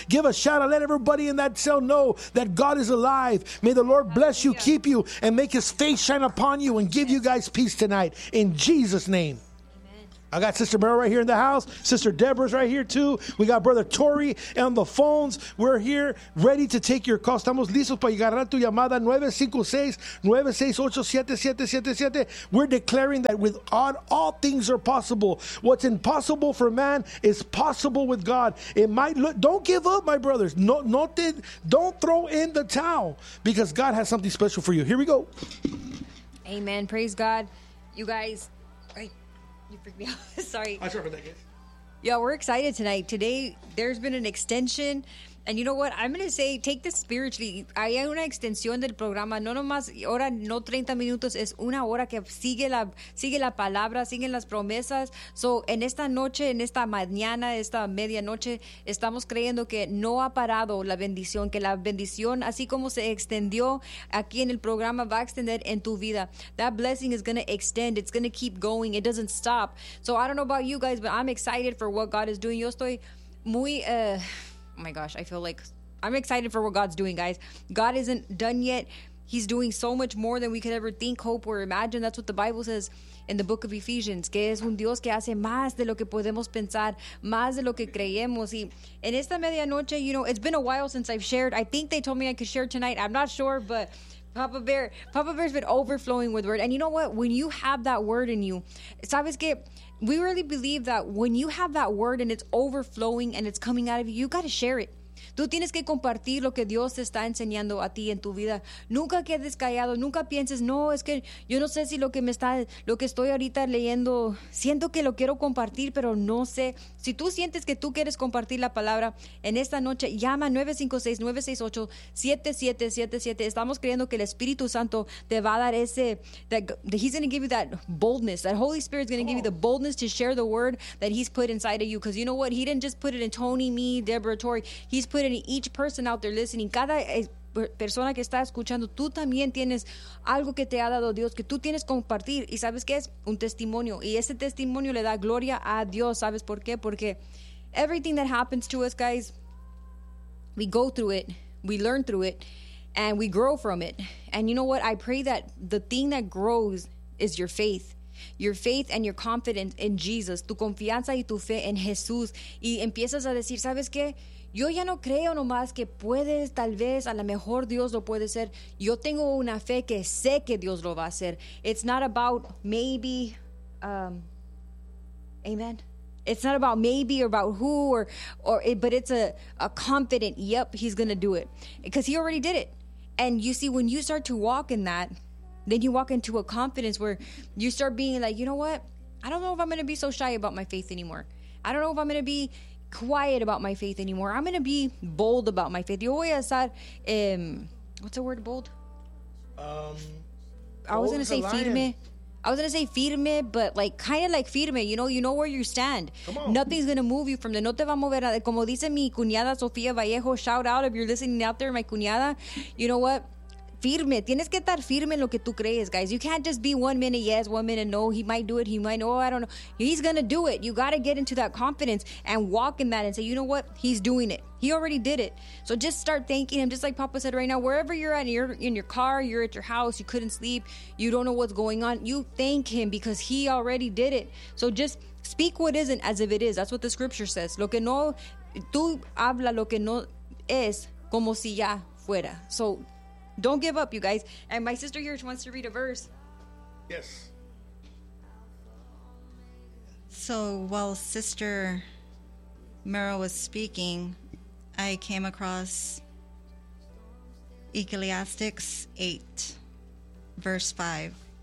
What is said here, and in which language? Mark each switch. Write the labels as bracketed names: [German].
[English] Give a shout out. Let everybody in that cell know that God is alive. May the Lord bless you, keep you, and make his face shine upon you and give you guys peace tonight in Jesus' name. Amen. I got Sister Meryl right here in the house. Sister Deborah's right here too. We got Brother Tori on the phones. We're here ready to take your call. [Spanish] Estamos listos para llegar a tu llamada 956-968-777. [English] We're declaring that with God, all things are possible. What's impossible for man is possible with God. It might look, don't give up, my brothers. Don't throw in the towel because God has something special for you. Here we go. Amen. Praise God. You guys, you freaked me out. Sorry. I'm sorry for that, guys. Yeah, we're excited tonight. Today, there's been an extension. And you know what? I'm going to say, take this spiritually. [Spanish] Hay una extensión del programa. No nomás, ahora no 30 minutos, es una hora que sigue la palabra, siguen las promesas. So, en esta noche, en esta mañana, esta medianoche, estamos creyendo que no ha parado la bendición, que la bendición, así como se extendió aquí en el programa, va a extender en tu vida. [English] That blessing is going to extend. It's going to keep going. It doesn't stop. So, I don't know about you guys, but I'm excited for what God is doing. [Spanish] Yo estoy muy... [English] Oh my gosh, I feel like I'm excited for what God's doing, guys. God isn't done yet. He's doing so much more than we could ever think, hope, or imagine. That's what the Bible says in the book of Ephesians, [Spanish] que es un Dios que hace más de lo que podemos pensar, más de lo que creemos. Y en esta medianoche, [English] you know, it's been a while since I've shared. I think they told me I could share tonight. I'm not sure, but Papa Bear's been overflowing with word. And you know what? When you have that word in you, [Spanish] sabes que... [English] We really believe that when you have that word and it's overflowing and it's coming out of you, you got to share it. [Spanish] Tú tienes que compartir lo que Dios te está enseñando a ti en tu vida. Nunca quedes callado, nunca pienses, no, es que yo no sé si lo que me está, lo que estoy ahorita leyendo, siento que lo quiero compartir, pero no sé. Si tú sientes que tú quieres compartir la palabra en esta noche, llama 956-968-7777. Estamos creyendo que el Espíritu Santo te va a dar ese, [English] that he's going to give you that boldness, that Holy Spirit's going to give you the boldness to share the word that he's put inside of you. Because you know what? He didn't just put it in Tony, me, Deborah, Tori. He's put it in each person out there listening. [Spanish] Cada persona que está escuchando, tú también tienes algo que te ha dado Dios que tú tienes que compartir. ¿Y sabes qué es? Un testimonio. Y ese testimonio le da gloria a Dios. ¿Sabes por qué? [English] Porque everything that happens to us, guys, we go through it, we learn through it, and we grow from it. And you know what? I pray that the thing that grows is your faith. Your faith and your confidence in Jesus. [Spanish] Tu confianza y tu fe en Jesús. Y empiezas a decir, ¿sabes qué? Yo ya no creo nomás que puedes, tal vez, a lo mejor Dios lo puede hacer. Yo tengo una fe que sé que Dios lo va a hacer. [English] It's not about maybe, amen. It's not about maybe or about who or it, but it's a confident, yep, he's going to do it. Because he already did it. And you see, when you start to walk in that, then you walk into a confidence where you start being like, you know what? I don't know if I'm going to be so shy about my faith anymore. I don't know if I'm going to be quiet about my faith anymore. I'm going to be bold about my faith. [Spanish] Yo voy a estar, [English] what's the word bold? I was going to say firme. I was going to say firme, but like kind of like firme, you know where you stand. Come on. Nothing's going to move you from there. [Spanish] No te va a mover. Como dice mi cuñada [English] Sofía Vallejo, shout out if you're listening out there, my cuñada. You know what? [Spanish] Firme, tienes que estar firme en lo que tú crees, guys. [English] You can't just be 1 minute yes, 1 minute no. He might do it, he might, oh, I don't know. He's gonna do it. You gotta get into that confidence and walk in that and say, you know what? He's doing it. He already did it. So just start thanking him. Just like Papa said right now, wherever you're at, you're in your car, you're at your house, you couldn't sleep, you don't know what's going on, you thank him because he already did it. So just speak what isn't as if it is. That's what the scripture says. [Spanish] Lo que no, tú habla lo que no es como si ya fuera. [English] So don't give up, you guys. And my sister here wants to read a verse. Yes. So while Sister Merrill was speaking, I came across Ecclesiastes 8, verse 5.